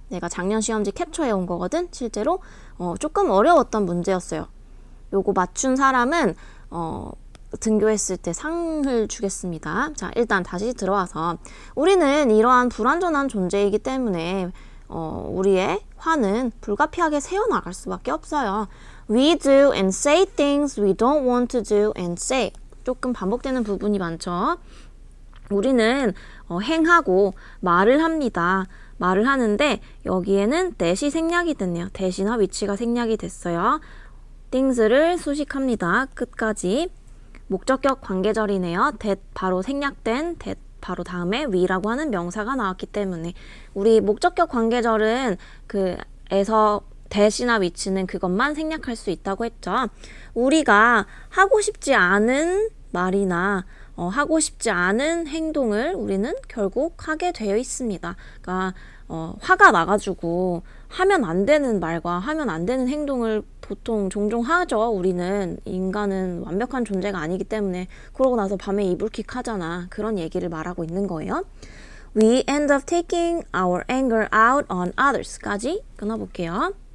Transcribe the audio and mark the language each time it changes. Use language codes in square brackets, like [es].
[ko] 내가 작년 시험지 캡처해 온 거거든. 실제로 조금 어려웠던 문제였어요. 요거 맞춘 사람은 등교했을 때 상을 주겠습니다. 자, 일단 다시 들어와서 우리는 이러한 불완전한 존재이기 때문에 우리의 화는 불가피하게 새어나갈 수밖에 없어요. [en] We do and say things we don't want to do and say. [ko] 조금 반복되는 부분이 많죠. 우리는 행하고 말을 합니다. 말을 하는데 여기에는 that이 생략이 됐네요. that이나 which가 생략이 됐어요. things를 수식합니다. 끝까지. 목적격 관계절이네요. that 바로 생략된 that 바로 다음에 we라고 하는 명사가 나왔기 때문에 우리 목적격 관계절은 그에서 that이나 which는 그것만 생략할 수 있다고 했죠. 우리가 하고 싶지 않은 말이나 하고 싶지 않은 행동을 우리는 결국 하게 되어 있습니다. 그러니까 화가 나가지고 하면 안 되는 말과 하면 안 되는 행동을 보통 종종 하죠. 우리는 인간은 완벽한 존재가 아니기 때문에 그러고 나서 밤에 이불킥 하잖아. 그런 얘기를 말하고 있는 거예요. [en] We end up taking our anger out on others [ko] 까지 끊어볼게요.